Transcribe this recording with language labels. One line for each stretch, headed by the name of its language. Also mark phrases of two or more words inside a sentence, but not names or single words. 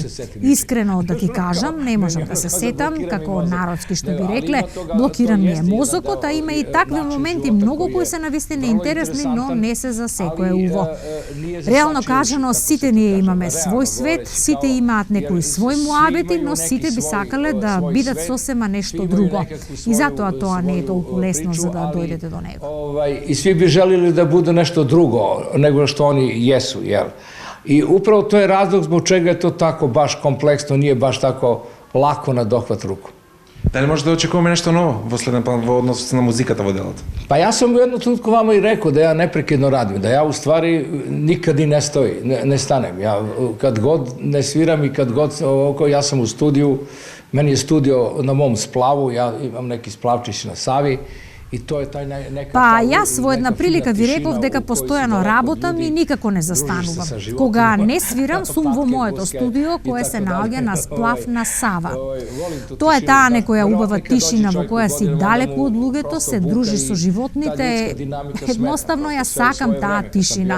Macedonian: Искрено да ти кажам, не можам да се сетам, како народски што би рекле, блокиран ми е мозокот, а има и такви моменти многу кои се навистина интересни, но не се за секое уво. Реално кажано, сите ние имаме свој свет, сите имаат некои свој муабети, но сите би сакале да бидат сосема нешто друго. И затоа тоа не е толку лесно за да дојдете до него.
Serbian: И сви би želili da budu nešto drugo nego što oni jesu, jel? I upravo to je razlog zbog čega je to tako baš kompleksno, nije baš tako lako na dohvat ruku.
Macedonian: Дали може да очекуваме нешто ново во следен план во однос на музиката во делото?
Serbian: Pa ja sam u jednom trenutku vama i rekao da ja neprekidno radim, da ja u stvari nikad i ne stanem. Ja kad god ne sviram i kad god ja sam u studiju, meni je studio na mom splavu, ja imam neki splavčić na Savi I to je taj neka...
Macedonian: Па јас во една прилика ви реков дека постојано работам и никако не застанувам. Кога не свирам, сум во моето студио кое се наоѓа на сплав на Сава. Тоа е таа некоја убава тишина во која си далеку од луѓето, се дружиш со животните, едноставно ја сакам таа тишина.